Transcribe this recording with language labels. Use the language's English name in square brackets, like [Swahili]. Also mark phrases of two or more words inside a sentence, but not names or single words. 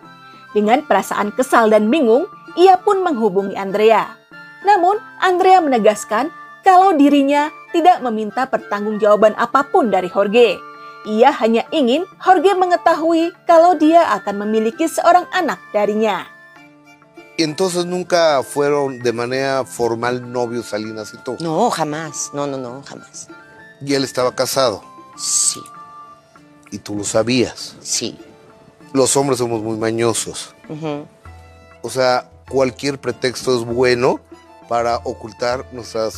[Indonesian] Dengan perasaan kesal dan bingung, ia pun menghubungi Andrea. Namun, Andrea menegaskan kalau dirinya tidak meminta pertanggungjawaban apapun dari Jorge. Ia hanya ingin Jorge mengetahui kalau dia akan memiliki seorang anak darinya. [Spanish] Entonces nunca fueron de manera formal novios Salinas y tú. No, jamás. No, jamás. Y él estaba casado. Sí. Y tú lo sabías. Sí. Los hombres somos muy mañosos. O sea, cualquier pretexto es bueno para ocultar nuestras...